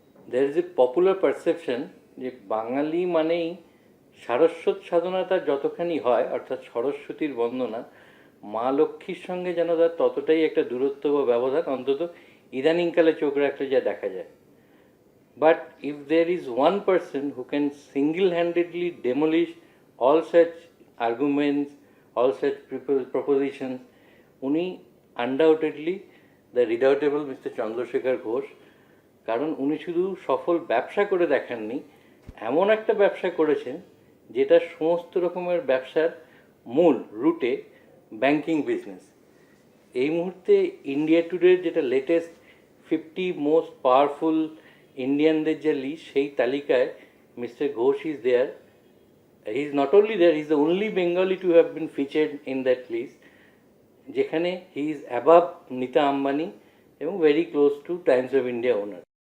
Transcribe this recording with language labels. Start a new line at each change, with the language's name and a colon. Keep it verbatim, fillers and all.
English: there is a popular perception
Bangla: যে বাঙালি মানেই সারস্বত সাধনা তার যতখানি হয়, অর্থাৎ সরস্বতীর বন্দনা, মা লক্ষ্মীর সঙ্গে যেন তার ততটাই একটা দূরত্ব বা ব্যবধান, অন্তত ইদানিংকালে চোখ রাখলে যা দেখা যায়।
English: But if there is one person who can single handedly demolish all such arguments, all such propo- propositions,
Bangla: উনি
English: undoubtedly the redoubtable mister Chandrasekhar Ghosh,
Bangla: কারণ উনি শুধু সফল ব্যবসা করে দেখাননি, এমন একটা ব্যবসা করেছেন যেটা সমস্ত রকমের ব্যবসার মূল রুটে ব্যাংকিং বিজনেস। এই মুহূর্তে ইন্ডিয়া টুডের যেটা লেটেস্ট ফিফটি মোস্ট পাওয়ারফুল ইন্ডিয়ানদের যে লিস্ট, সেই তালিকায়
English: Mister Ghosh is there, he is not only there, he is the only Bengali to have been featured in that list,
Bangla: যেখানে
English: he is above Nita Ambani
Bangla: এবং
English: Very close to Times of India owner.